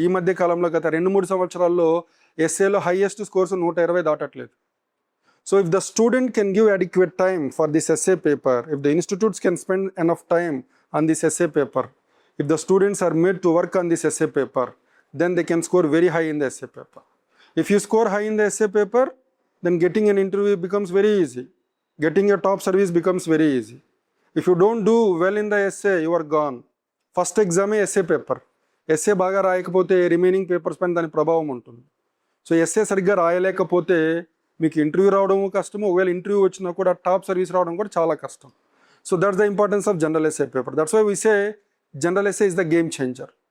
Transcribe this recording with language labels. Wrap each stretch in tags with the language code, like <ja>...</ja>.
<te>ఈ మధ్య కాలంలో గత 2-3 సంవత్సరాల్లో ఎస్ఏలో highest scores 120 దాటట్లేదు.</te> <en>So if the student can give adequate time for this essay paper, if the institutes can spend enough time on this essay paper, if the students are made to work on this essay paper, then they can score very high in the essay paper. If you score high in the essay paper, then getting an interview becomes very easy. Getting a top service becomes very easy. If you don't do well in the essay, you are gone. First exam essay paper.</en> <te>SA బాగా రాయకపోతే remaining papers పైన దాని ప్రభావం ఉంటుంది. So SA సరిగ్గా రాయలేకపోతే మీకు interview రావడము కష్టము, ఒకవేళ ఇంటర్వ్యూ వచ్చినా కూడా టాప్ సర్వీస్ రావడం కూడా చాలా కష్టం.</te> <en>So that's the importance of general essay paper. That's why we say general essay is the game changer.</en>